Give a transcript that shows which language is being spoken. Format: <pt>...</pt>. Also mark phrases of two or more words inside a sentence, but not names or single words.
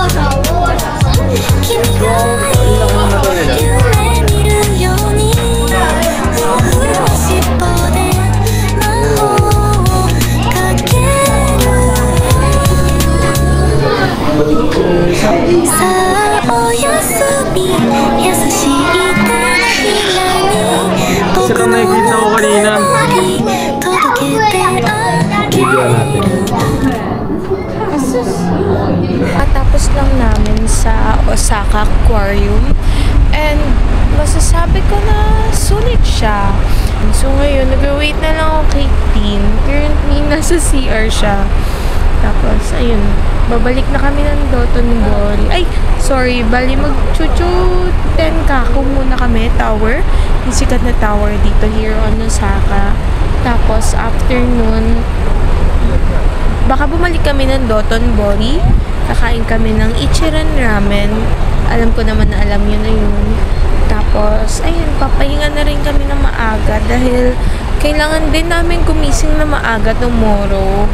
<ja>君が夢見るようにふわふわ尻尾で魔法をかける。さあおやすみ優しい手のひらに僕のぬくもり届けてあげる。</ja> <tl>Tapos lang namin sa Osaka Aquarium and masasabi ko na sulit siya. So ngayon, nag-wait na lang ako kay Tin. Currently, nasa CR siya. Tapos, ayun, babalik na kami ng Dotonbori. Ay, sorry, bali mag-chuchu 10K muna kami, tower. Yung sikat na tower dito</tl> <en>here on</en> <tl>Osaka. Tapos, after nun, baka bumalik kami ng Dotonbori. Kakain kami ng Ichiran Ramen. Alam ko naman na alam yun na yun. Tapos, ayun, papahinga na rin kami ng maaga dahil kailangan din namin gumising na maaga tomorrow.</tl>